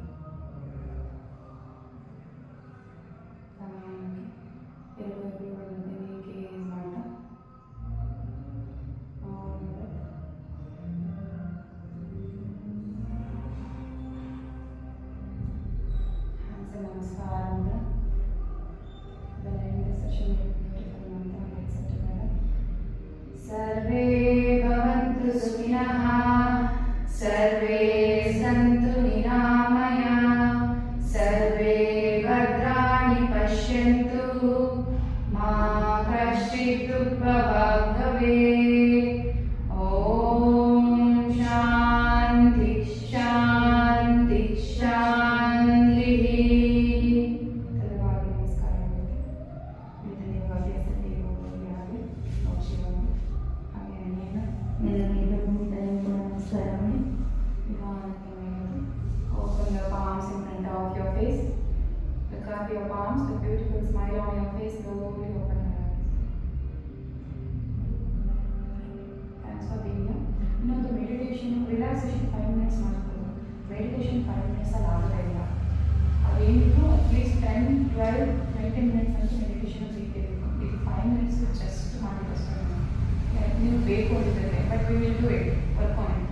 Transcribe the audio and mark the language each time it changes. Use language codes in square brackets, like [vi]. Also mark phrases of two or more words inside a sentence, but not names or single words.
[kn] ಎರಡು ಹೆಬ್ಬೆರಳುಗಳನ್ನ ಗೇಸ್ ಮಾಡ್ತಾ ನಮಸ್ಕಾರ ಅಂತ [sa] ಸೆಷನ್ ಸರ್ವೇ ಭವಂತು ಸುಖಿನಃ, ಸರ್ವೇ ಸಂತು ನಿರಾಮಯಾಃ, ಸರ್ವೇ ಭದ್ರಾಣಿ ಪಶ್ಯಂತು, ಮಾ ಕಶ್ಚಿತ್ ದುಃಖಭಾಗ್ ಭವೇತ್. ಓಂ ಶಾಂತಿ ಶಾಂತಿ ಶಾಂತಿ. [kn] ತಲೆಬಾಗಿ ನಮಸ್ಕಾರ ಮಾಡಿ. ನಿಧಾನವಾಗಿ ಅಸಲಿ ಹೋಗಿ ಹಾಗೆ ನಮಸ್ಕಾರ ಮಾಡಿ. [en] Open your palms in front of your face. Look up your palms, a beautiful smile on your face. Slowly open your eyes. Thanks for being here. [kn] ಇನ್ನೊಂದು ಮೆಡಿಟೇಷನ್, ರಿಲ್ಯಾಕ್ಸೇಷನ್ 5 minutes ಮಾಡ್ಬೋದು. ಮೆಡಿಟೇಷನ್ 5 minutes ಅಲ್ಲಿ ಆಗೋದೇ ಇಲ್ಲ. ಅದೇನಿದ್ರು ಅಟ್ಲೀಸ್ಟ್ 10, 12, 19 minutes ಅಂತ ಮೆಡಿಟೇಷನ್ ಬೇಕೇಬೇಕು. ಇದು 5 minutes ಜಸ್ಟ್ ಮಾಡಿದಷ್ಟೇ. ನೀವು ಬೇಕು ಅಂತಿದ್ರೆ, [en] but we will do it, work on it.